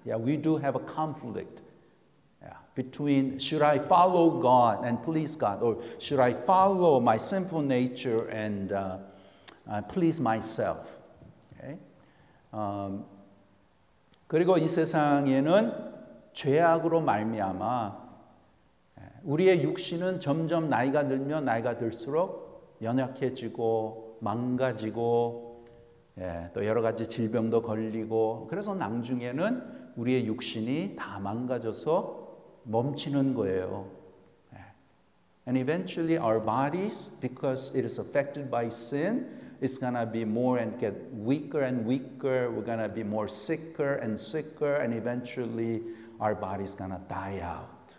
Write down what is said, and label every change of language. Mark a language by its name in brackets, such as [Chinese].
[English] Yeah, we do have a conflict. Between should I follow God and please God, or should I follow my sinful nature and please myself? Okay? [Korean] 그리고 이 세상에는 죄악으로 말미암아 우리의 육신은 점점 나이가 들수록 연약해지고 망가지고 또 여러 가지 질병도 걸리고 그래서 나중에는 우리의 육신이 다 망가져서 멈추는 거예요. [English] And eventually our bodies, because it is affected by sin, it's gonna be more and get weaker and weaker. We're gonna be more sicker and sicker, and eventually our body's gonna die out.